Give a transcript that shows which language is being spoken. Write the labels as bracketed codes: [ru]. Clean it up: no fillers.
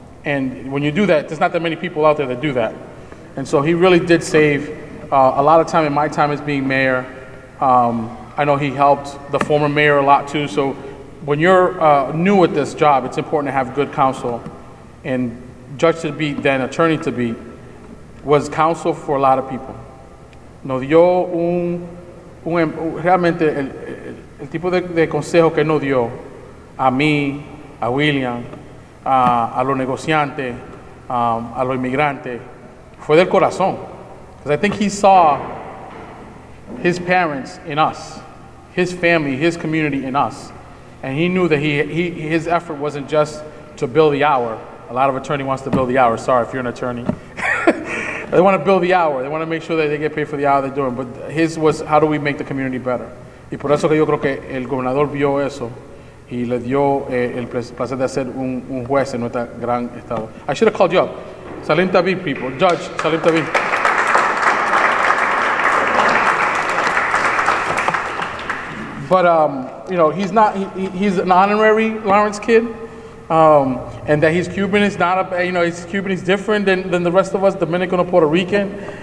[en] And when you do that, there's not that many people out there that do that. And so he really did save a lot of time in my time as being mayor. I know he helped the former mayor a lot too. So when you're new at this job, it's important to have good counsel. And Judge to Be, then attorney to be, was counsel for a lot of people. [es] Nos dio realmente el tipo de consejo que nos dio a mí, a William, a los negociantes, a los inmigrantes, fue del corazón. [en] Because I think he saw his parents in us, his family, his community in us. And he knew that his effort wasn't just to bill the hour. A lot of attorney wants to bill the hour. Sorry if you're an attorney. They want to bill the hour. They want to make sure that they get paid for the hour they're doing. But his was, how do we make the community better? [es] Y por eso que yo creo que el gobernador vio eso y le dio el placer de ser un juez en nuestra gran estado. [en] I should have called you up. Salim Tabib, people. Judge Salim Tabib. But, you know, he's an honorary Lawrence kid. And that he's Cuban is not a, you know, he's Cuban, he's different than the rest of us, Dominican or Puerto Rican.